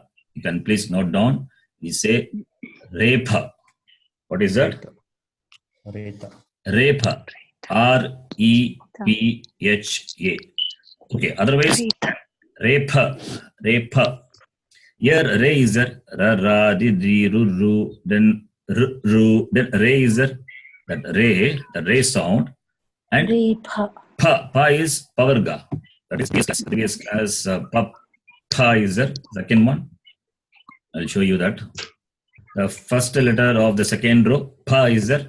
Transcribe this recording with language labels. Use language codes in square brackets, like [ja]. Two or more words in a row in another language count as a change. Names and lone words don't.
[en] You can please note down. We say repha. What is that? Repha. R-E-P-H-A. Okay, otherwise, repha. Here, re is there. Ra, ra, di, di, ru, ru. Then, ru. Then, re is there. That re, the re sound. And pa is pavarga. That is previous class. Pa is the second one. I'll show you that. The first letter of the second row, pa is there.